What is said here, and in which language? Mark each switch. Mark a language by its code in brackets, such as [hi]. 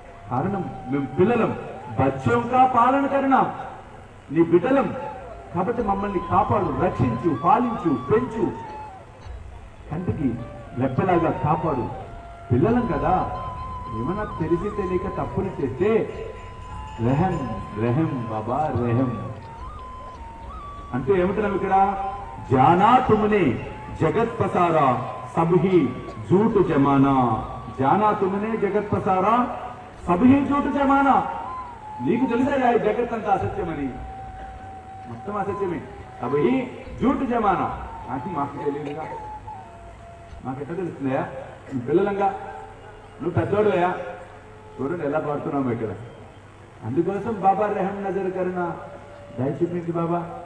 [te] కారణం మేము పిల్లలం, బచ్చోంకా పాలన కరుణ, నీ బిడ్డలం కాబట్టి మమ్మల్ని కాపాడు, రక్షించు, పాలించు, పెంచు, కంటికి రెప్పలాగా కాపాడు. పిల్లలం కదా, ఏమన్నా తెలిసి తెలియక తప్పులు చేస్తే రెహం రెహం బాబా రెహం అంటే ఏమంటున్నాం ఇక్కడ? [hi] జానా తుమ్నే जगत पसारा सबही झूठ जमाना, जाना तुमने जगत पसारा सबही झूठ जमाना. [te] నీకు తెలుసా ఈ జగత్ అంతా అసత్యమని, మొత్తం అసత్యమే. సబహీ [hi] झूठ [te] జమానా అంటే మాకు తెలియదుగా, మాకెట్లా తెలుస్తుందయా? పిల్లలంగా నువ్వు పెద్దోడుయా. చూడండి ఎలా పాడుతున్నాము ఇక్కడ. అందుకోసం బాబా రెహం నజర్ కరుణ దయ చూపించి బాబా.